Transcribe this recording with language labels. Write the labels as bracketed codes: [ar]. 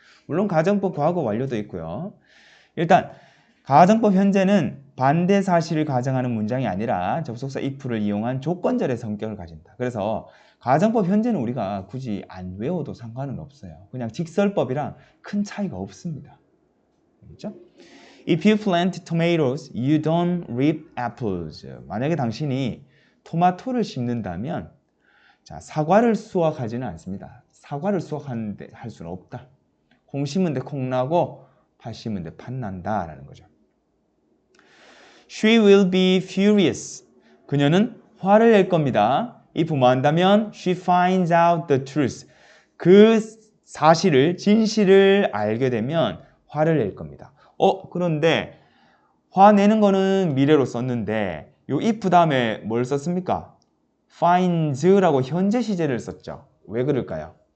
[ko] 물론 가정법 과거 완료도 있고요. 일단 가정법 현재는 반대 사실을 가정하는 문장이 아니라 접속사 if를 이용한 조건절의 성격을 가진다. 그래서 가정법 현재는 우리가 굳이 안 외워도 상관은 없어요. 그냥 직설법이랑 큰 차이가 없습니다. 그렇죠? [en] If you plant tomatoes, you don't reap apples. [ko] 만약에 당신이 토마토를 심는다면, 자, 사과를 수확하지는 않습니다. 사과를 수확하는데 할 수는 없다. 콩 심은 데 콩 나고 팥 심은 데 팥 난다라는 거죠. [en] She will be furious. [ko] 그녀는 화를 낼 겁니다. [en] if [ko] 뭐 한다면 [en] she finds out the truth. [ko] 그 사실을, 진실을 알게 되면 화를 낼 겁니다. 그런데 화내는 거는 미래로 썼는데 요 if 다음에 뭘 썼습니까? finds라고 현재 시제를 썼죠. 왜 그럴까요?